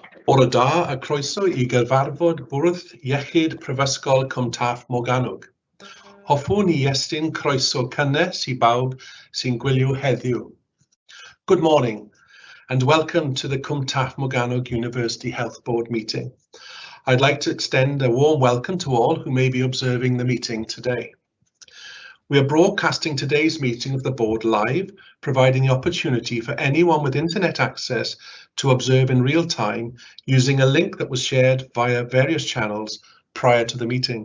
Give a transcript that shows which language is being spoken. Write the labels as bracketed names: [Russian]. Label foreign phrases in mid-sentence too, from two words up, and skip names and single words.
[Welsh] Bore da a croeso I gyfarfod bwrdd iechyd Prifysgol Cwm Taf Morgannwg. Hoffwn I estyn croeso cynnes I bawb sy'n gwylio heddiw. [English] Good morning and welcome to the Cwm Taf Morgannwg University Health Board meeting. I'd like to extend a warm welcome to all who may be observing the meeting today. We are broadcasting today's meeting of the board live, providing the opportunity for anyone with internet access to observe in real time using a link that was shared via various channels prior to the meeting.